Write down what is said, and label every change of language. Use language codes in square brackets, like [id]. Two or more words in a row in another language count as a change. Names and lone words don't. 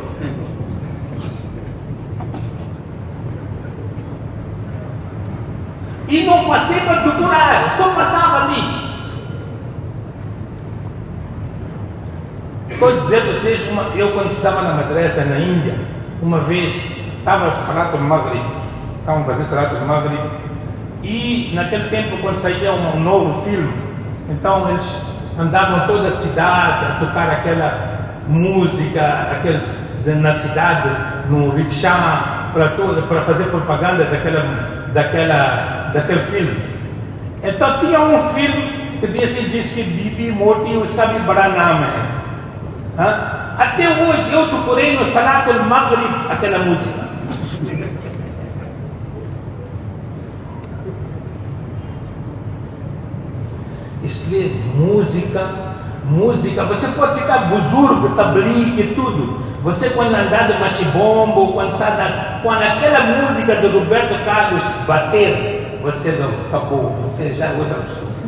[pt] E não passei para decorar, só passava ali. Estou a dizer a vocês, eu quando estava na madrasa na Índia, uma vez estava [ar] صلاة المغرب, [pt] estavam a fazer [ar] صلاة المغرب, [pt] e naquele tempo quando saía um novo filme, então eles andavam toda a cidade a tocar aquela música, na cidade, no rickshaw, para fazer propaganda daquele filme. Então tinha um filme que disse que [hi] बीबी मोती उसका भी बड़ा नाम है. [pt] Até hoje eu decorei no [ar] صلاة المغرب [pt] aquela música. Isso é música, você pode ficar buzurgo, tablique e tudo. Você quando andar de machibombo, quando aquela música do Roberto Carlos bater, você não acabou, você já é outra pessoa.